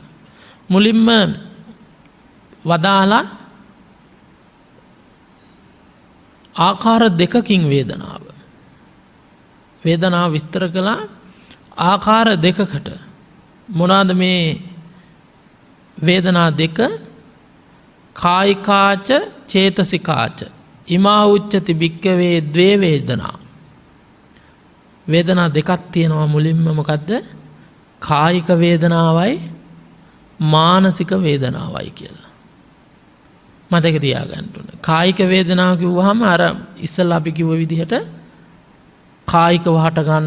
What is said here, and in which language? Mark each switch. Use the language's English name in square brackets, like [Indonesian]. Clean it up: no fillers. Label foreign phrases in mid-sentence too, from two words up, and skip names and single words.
[Sinhala] මුලින්ම වදාලා ආකාර 2කින් වේදනාව විස්තර කළා. ආකාර 2කට මොනවාද මේ වේදනා 2? [Pali] කායිකාච චේතසිකාච ඉමා උච්චති භික්කවේ ද්වේ වේදනා. [Sinhala] වේදනා 2ක් තියෙනවා. මුලින්ම මොකද්ද? කායික වේදනාවයි මානසික වේදනාවයි කියලා. මතක තියාගන්න ඕනේ. කායික වේදනාව කිව්වහම අර ඉස්සෙල්ලා අපි කිව්ව විදිහට කායික වහට ගන්න